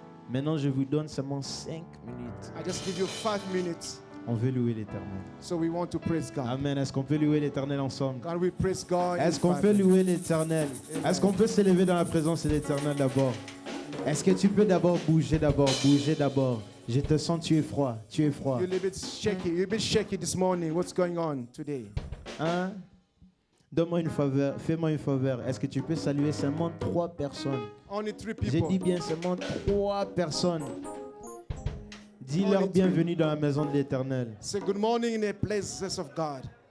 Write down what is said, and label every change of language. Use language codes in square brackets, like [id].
[fr] Maintenant, je vous donne seulement 5 minutes. [en] I just give you 5 minutes. [fr] On veut louer l'Éternel. [en] So we want to praise God. Amen. [fr] Est-ce qu'on peut louer l'Éternel ensemble? [en] Can we praise God? [fr] Est-ce qu'on peut louer l'Éternel? Est-ce qu'on peut s'élever dans la présence de l'Éternel d'abord? Est-ce que tu peux d'abord bouger d'abord? Bouger d'abord. Je te sens, tu es froid. Tu es froid. [en] You're a little bit shaky. You're a bit shaky this morning. What's going on today? [fr] Hein? Donne-moi une faveur. Fais-moi une faveur. Est-ce que tu peux saluer seulement 3 personnes? [en] Only 3 [fr] J'ai [en] people. [fr] dit bien seulement 3 personnes. Dis-leur [en] Only [fr] bienvenue dans la maison de l'Éternel. [en] Say good morning in the places of God.